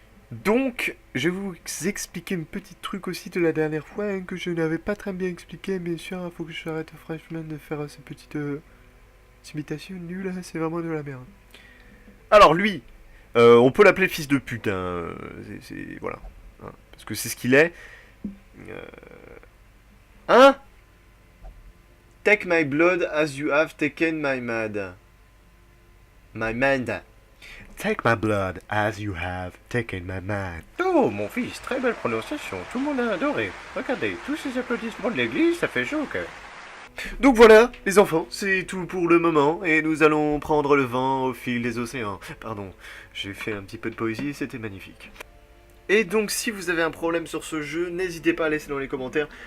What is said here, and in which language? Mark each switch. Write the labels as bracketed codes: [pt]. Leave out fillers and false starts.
[fr] Donc, je vais vous expliquer un petit truc aussi de la dernière fois, hein, que je n'avais pas très bien expliqué, bien sûr, il faut que j'arrête franchement de faire ces petites imitations nulles, hein, c'est vraiment de la merde. Alors lui, on peut l'appeler fils de pute, hein, voilà, hein, parce que c'est ce qu'il est. Hein? [en] Take my blood as you have taken my mind. My mind. Take my blood as you have taken my mind. [fr] Oh, mon fils, très belle prononciation. Tout le monde a adoré. Regardez, tous ces applaudissements de l'église, ça fait chaud au cœur. Donc voilà, les enfants, c'est tout pour le moment, et nous allons prendre le vent au fil des océans. Pardon, j'ai fait un petit peu de poésie, c'était magnifique. Et donc si vous avez un problème sur ce jeu, n'hésitez pas à laisser dans les commentaires.